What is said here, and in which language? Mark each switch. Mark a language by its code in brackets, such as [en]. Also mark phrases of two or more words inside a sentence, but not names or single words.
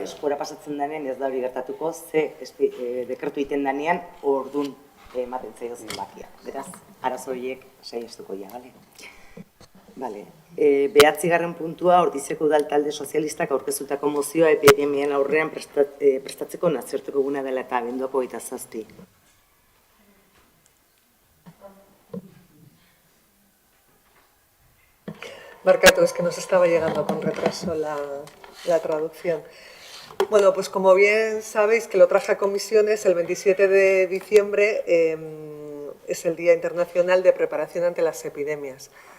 [eu] Eskura pasatzen denean ez da hori gertatuko, ze dekretu egiten denean ordun ematen zaio zenbakia. Beraz, arazo horiek saihestuko ja, bale? Bale. 9. puntua, Ordiziako Udal Talde Sozialistak aurkeztutako mozioa epidemian aurrean prestatzeko nazioarteko eguna dela eta abenduako 27. [es] Marcato, es que nos estaba llegando con retraso la traducción. Bueno, pues como bien sabéis que lo traje a comisiones, el 27 de diciembre es el Día Internacional de Preparación ante las Epidemias.